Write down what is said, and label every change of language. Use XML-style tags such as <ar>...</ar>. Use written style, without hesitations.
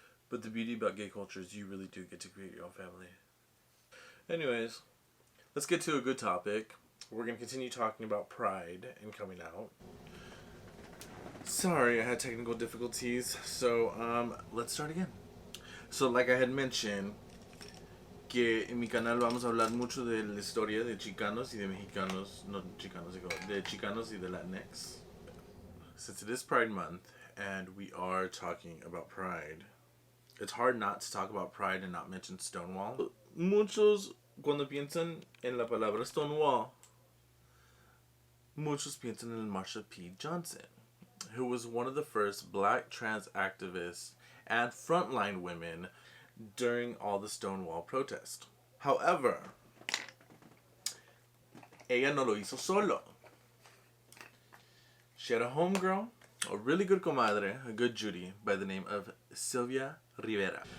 <en>But the beauty about gay culture is you really do get to create your own family. Anyways, let's get to a good topic. We're going to continue talking about pride and coming out. Sorry, I had technical difficulties. So, let's start again. So, like I had mentioned,</en> <es>que en mi canal vamos a hablar mucho de la historia de Chicanos y de Mexicanos, no Chicanos, de Chicanos y de Latinx.</es> <en>Since it is Pride Month, and we are talking about pride, it's hard not to talk about pride and not mention Stonewall.</en> <es>Muchos, cuando piensan en la palabra Stonewall, muchos piensan en Marsha P.</es> <en>Johnson, who was one of the first black trans activists and frontline women during all the Stonewall protest.</en> <es>However, ella no lo hizo solo.</es> <en>She had a homegirl, a really good comadre, a good Judy, by the name of Sylvia Rivera.</en>